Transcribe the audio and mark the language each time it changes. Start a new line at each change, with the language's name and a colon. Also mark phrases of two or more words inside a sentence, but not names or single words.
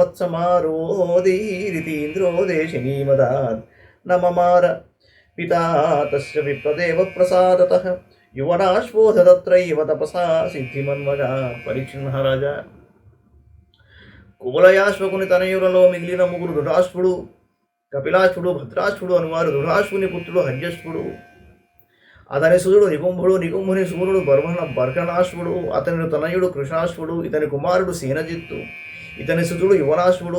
Sanskrit: वत्समारोदीरितीन्द्रो देशिनीमदात् न ममार पिता तस्य विप्रदेव प्रसादतः युवनाश्वोध तत्रैव तपसा सिद्धिमन्वगा.
Telugu: పరీక్షిత్ మహారాజా, కువలయాశ్వకుని తనయులలో మిగిలిన 3 దృఢాశ్వుడు, కపిలాశ్వుడు, భద్రాశ్వుడు అనువారు. దృఢాశ్వుని పుత్రుడు హర్యశ్వుడు, అతని సుతుడు నికుంభుడు, నికుంభుని సూర్యుడు బర్హణాశ్వుడు, అతని తనయుడు కృషాశ్వుడు, ఇతని కుమారుడు సేనజిత్తు, ఇతని సుతుడు యువనాశ్వుడు.